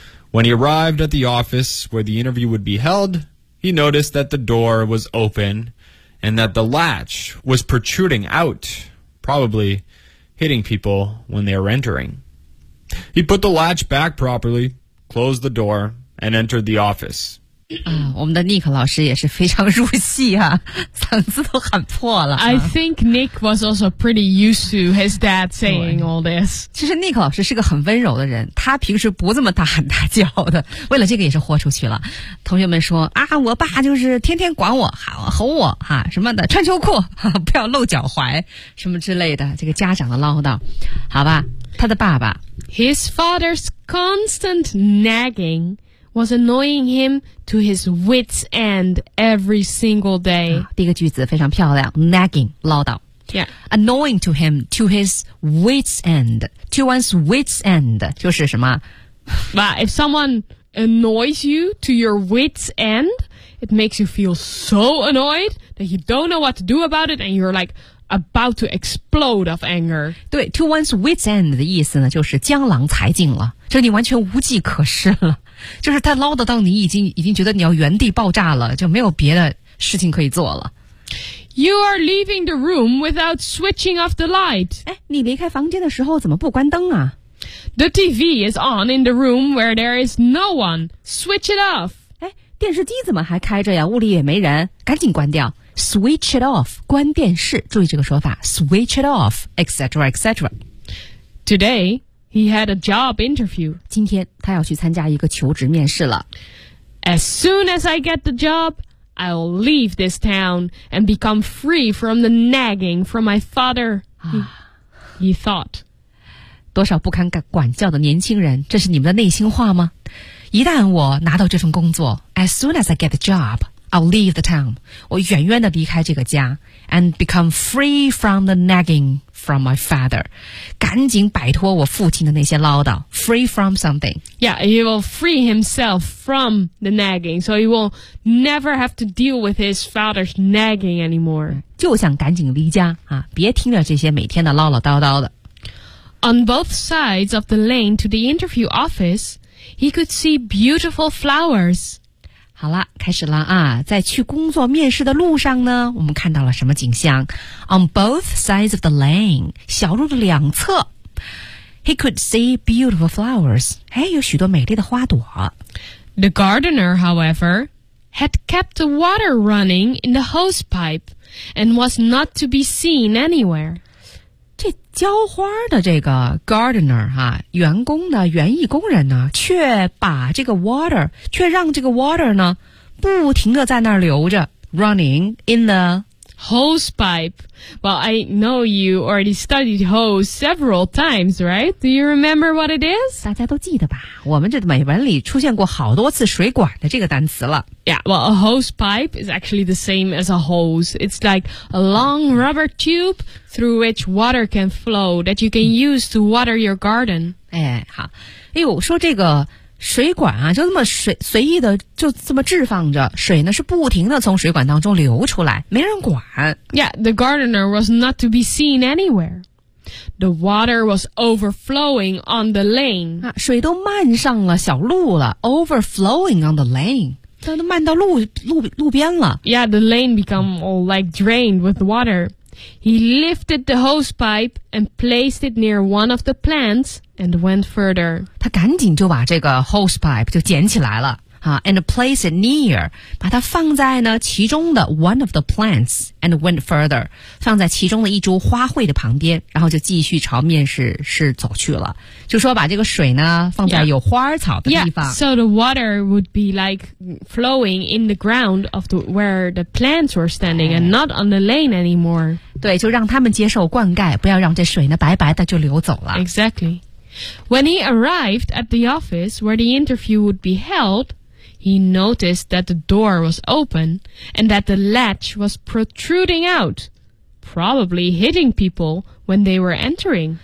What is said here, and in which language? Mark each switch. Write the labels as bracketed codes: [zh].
[en] When he arrived at the office where the interview would be held, he noticed that the door was open and that the latch was protruding out, probably hitting people when they were entering. He put the latch back properly, closed the door, and entered the office. [zh] 我们的 Nick 老师也是非常入戏啊，嗓子都喊破了、啊。 [en] I think Nick was also pretty used to his dad saying all this. [zh] 其实 Nick 老师是个很温柔的人，他平时不这么大喊大叫的。为了这个也是豁出去了。同学们说啊，我爸就是天天管我，喊我吼我哈、啊、什么的，穿秋裤、啊、不要露脚踝什么之类的，这个家长的唠叨，好吧？他的爸爸 [en] ，His father's constant nagging. Was annoying him to his wit's end every single day.、 [zh] 啊、第一个句子非常漂亮 ，nagging 唠叨。 [en] Yeah, annoying to him to his wit's end. To one's wit's end [zh] 就是什么 [en] ？But if someone annoys you to your wit's end, it makes you feel so annoyed that you don't know what to do about it, and you're like, about to explode of anger. [zh] 对 [en] to one's wit's end [zh] 的意思呢，就是江郎才尽了，就你完全无计可施了，就是他唠叨到你已经觉得你要原地爆炸了，就没有别的事情可以做了。 [en] You are leaving the room without switching off the light. [zh] 哎，你离开房间的时候怎么不关灯啊？ [en] The TV is on in the room where there is no one. Switch it off. [zh] 哎，电视机怎么还开着呀？屋里也没人，赶紧关掉。 [en] Switch it off. [zh] 关电视，注意这个说法。 [en] Switch it off, etc., etc. Today, he had a job interview. [zh] 今天他要去参加一个求职面试了。 [en] As soon as I get the job, I'll leave this town and become free from the nagging from my father. He thought. [zh] 多少不堪管教的年轻人，这是你们的内心话吗？一旦我拿到这份工作 [en] ，as soon as I get the job, I'll leave the town. [zh] 我远远地离开这个家 [en] ，and become free from the nagging from my father. [zh] 赶紧摆脱我父亲的那些唠叨 ， [en] free from something. Yeah, he will free himself from the nagging, so he will never have to deal with his father's nagging anymore. [zh] 就想赶紧离家啊，别听着这些每天的唠唠叨叨的。 [en] On both sides of the lane to the interview office, he could see beautiful flowers. [zh] 好了，开始了啊！在去工作面试的路上呢，我们看到了什么景象 ？ [en] On both sides of the lane, [zh] 小路的两侧 ， [en] he could see beautiful flowers. [zh] 哎，有许多美丽的花朵。 [en] The gardener, however, had kept the water running in the hose pipe, and was not to be seen anywhere. [zh] 这浇花的这个 gardener 哈、啊，员工呢，园艺工人呢，却让这个 water 呢，不停的在那儿流着 ， [en] running in the hose pipe. Well, I know you already studied hose several times, right? Do you remember what it is? [zh] 大家都记得吧？我们这美文里出现过好多次水管的这个单词了。 [en] Yeah, well, a hose pipe is actually the same as a hose. It's like a long rubber tube. Through which water can flow that you can use to water your garden. [zh] 哎，好，哎呦，说这个水管啊，就这么随意的就这么置放着，水呢是不停的从水管当中流出来，没人管。 [en] Yeah, the gardener was not to be seen anywhere. The water was overflowing on the lane. [zh] 啊，水都漫上了小路了 ， [en] overflowing on the lane. [zh] 都漫到路边了。 [en] Yeah, the lane become all like drained with water. He lifted the hose pipe and placed it near one of the plants and went further. [zh] 他赶紧就把这个 hose pipe 就捡起来了、啊、 [en] and placed it near, [zh] 把它放在呢其中的 [en] one of the plants and went further, [zh] 放在其中的一株花卉的旁边，然后就继续朝面试室走去了。就说把这个水呢放在有花草的地方。 [en] Yeah, so the water would be like flowing in the ground of the, where the plants were standing and not on the lane anymore. [zh] 对，就让他们接受灌溉，不要让这水呢白白的就流走了。 [en] Exactly. When he arrived at the office where the interview would be held, he noticed that the door was open and that the latch was protruding out, probably hitting people when they were entering.